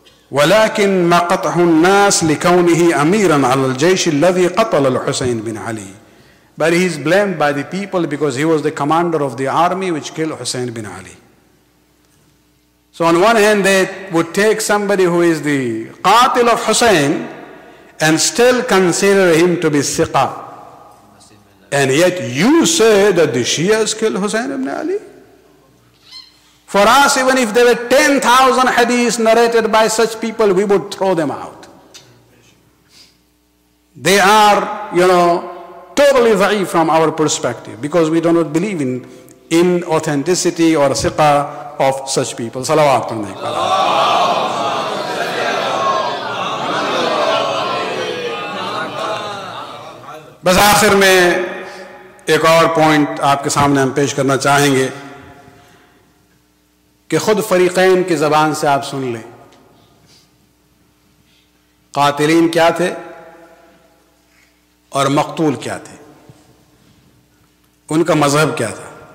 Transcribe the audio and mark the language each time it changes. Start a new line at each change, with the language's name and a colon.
Arabic: ولكن مقته الناس لكونه أميرا على الجيش الذي قتل الحسين بن علي.
English: But he is blamed by the people because he was the commander of the army which killed Hussain bin Ali. So on one hand they would take somebody who is the qatil of Hussain and still consider him to be thiqa. And yet you say that the Shias killed Hussain ibn Ali? For us, even if there were 10,000 hadiths narrated by such people, we would throw them out. They are, totally da'if from our perspective because we do not believe in authenticity or thiqa of such people.
Hindi: Salawat pढ़ने के बाद. बस आखिर में एक और point आपके सामने हम पेश करना चाहेंगे कि खुद फरीक़ैन की ज़बान से आप सुन लें कातिलीन क्या थे और मक़तूल क्या थे, उनका मज़हब क्या था।